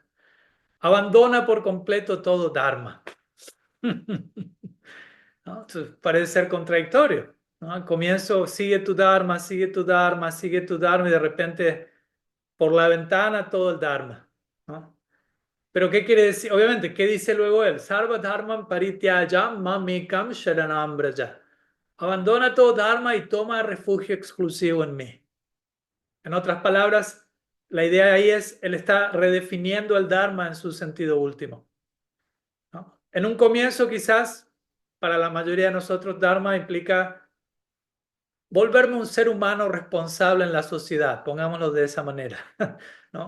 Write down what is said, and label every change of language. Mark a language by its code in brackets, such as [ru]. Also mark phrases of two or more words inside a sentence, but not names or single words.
[es] Abandona por completo todo Dharma. ¿No? Entonces, parece ser contradictorio, ¿no? Al comienzo, sigue tu Dharma, sigue tu Dharma, sigue tu Dharma, y de repente, por la ventana, todo el Dharma, ¿no? Pero ¿qué quiere decir? Obviamente, ¿qué dice luego él? [sa] Sarva dharman parityaya mamekam sharanam braja. [es] Abandona todo dharma y toma refugio exclusivo en mí. En otras palabras, la idea ahí es, él está redefiniendo el dharma en su sentido último, ¿no? En un comienzo, quizás, para la mayoría de nosotros, dharma implica volverme un ser humano responsable en la sociedad, pongámoslo de esa manera, ¿no?